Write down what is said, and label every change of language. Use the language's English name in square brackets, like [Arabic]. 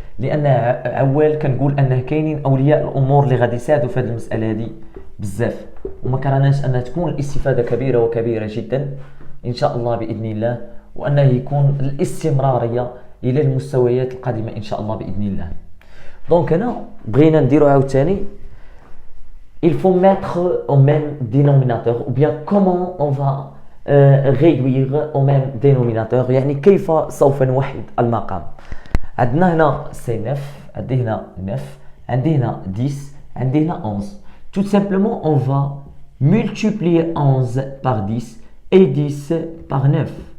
[Arabic] لان عوال كنقول انه كاينين اولياء الامور اللي غادي يساعدوا في هذه المساله هذه بزاف، وما كرهناش انها تكون الاستفاده كبيره وكبيره جدا ان شاء الله باذن الله. وانه يكون الاستمراريه الى المستويات القادمه ان شاء الله باذن الله. دونك هنا بغينا نديرو عاوتاني [French] il faut mettre au même dénominateur ou bien comment on va réduire au même dénominateur، [Arabic] يعني كيف سوف نوحد المقام. عندنا هنا سي 9، عندي هنا 9، عندي هنا 10، عندي هنا 11. [French] tout simplement on va multiplier 11 par 10 et 10 par 9.